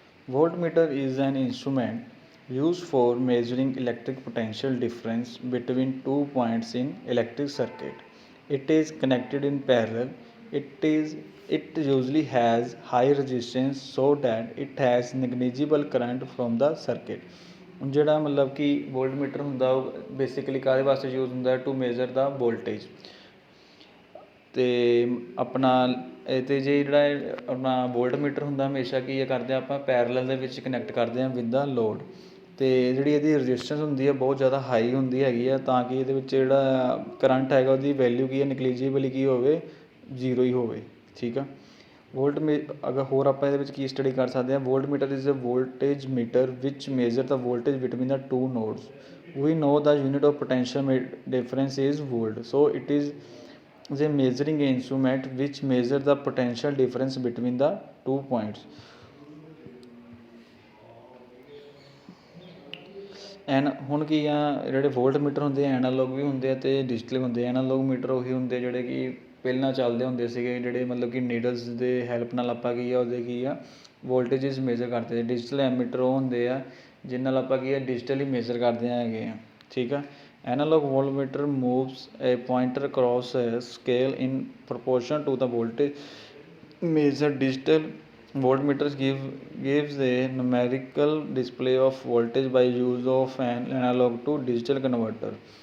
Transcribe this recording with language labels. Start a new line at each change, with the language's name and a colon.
English: Voltmeter is an instrument used for measuring electric potential difference between 2 points in electric circuit. It is connected in parallel. It usually has high resistance so that it has negligible current from the circuit.
Punjabi: ਜਿਹੜਾ ਮਤਲਬ ਕਿ ਵੋਲਟਮੀਟਰ ਹੁੰਦਾ ਉਹ basically ਕਾਹਦੇ ਵਾਸਤੇ use ਹੁੰਦਾ
English: To measure the voltage.
Punjabi: ਅਤੇ ਆਪਣਾ ਇਹ 'ਤੇ ਜੇ ਜਿਹੜਾ ਆਪਣਾ ਵੋਲਟਮੀਟਰ ਹੁੰਦਾ ਹਮੇਸ਼ਾ ਕੀ ਕਰਦੇ ਹਾਂ ਆਪਾਂ ਪੈਰਲਲ ਦੇ ਵਿੱਚ ਕਨੈਕਟ ਕਰਦੇ ਹਾਂ
English: With the load.
Punjabi: ਅਤੇ ਜਿਹੜੀ ਇਹਦੀ ਰਜਿਸਟੈਂਸ ਹੁੰਦੀ ਹੈ ਬਹੁਤ ਜ਼ਿਆਦਾ ਹਾਈ ਹੁੰਦੀ ਹੈਗੀ ਆ ਤਾਂ ਕਿ ਇਹਦੇ ਵਿੱਚ ਜਿਹੜਾ ਕਰੰਟ ਹੈਗਾ ਉਹਦੀ ਵੈਲਿਊ ਕੀ ਹੈ ਨੈਗਲੀਜੀਬਲ ਕੀ ਹੋਵੇ ਜ਼ੀਰੋ ਹੀ ਹੋਵੇ। ਠੀਕ ਆ। ਅਗਰ ਹੋਰ ਆਪਾਂ ਇਹਦੇ ਵਿੱਚ ਕੀ ਸਟੱਡੀ ਕਰ ਸਕਦੇ ਹਾਂ
English: Voltmeter is a voltage meter which measure the voltage between the two nodes. We know the unit of potential difference is volt. So it is a measuring instrument which measure the potential difference between the 2 points.
Punjabi: ਹੁਣ ਕੀ ਆ ਜਿਹੜੇ ਵੋਲਟਮੀਟਰ ਹੁੰਦੇ ਆ analogue ਵੀ ਹੁੰਦੇ ਆ ਅਤੇ digital ਹੁੰਦੇ ਆ। ਐਨਾਲੋਗ ਮੀਟਰ ਉਹੀ ਹੁੰਦੇ ਜਿਹੜੇ ਕਿ ਪਹਿਲਾਂ ਚੱਲਦੇ ਹੁੰਦੇ ਸੀਗੇ ਜਿਹੜੇ ਮਤਲਬ ਕਿ ਨੀਡਲਸ ਦੇ ਹੈਲਪ ਨਾਲ ਆਪਾਂ ਕੀ ਆ ਉਹਦੇ ਕੀ ਆ ਵੋਲਟੇਜਸ ਮੇਜਰ ਕਰਦੇ। ਡਿਜੀਟਲ ਐਮੀਟਰ ਉਹ ਹੁੰਦੇ ਆ ਜਿਹਦੇ ਨਾਲ ਆਪਾਂ ਕੀ ਆ ਡਿਜੀਟਲੀ ਮੇਜਰ ਕਰਦੇ ਹੈਗੇ ਆ। ਠੀਕ ਆ।
English: Analog voltmeter moves a pointer across a scale in proportion to the voltage measured. Digital voltmeters gives a numerical display of voltage by use of an analog to digital converter.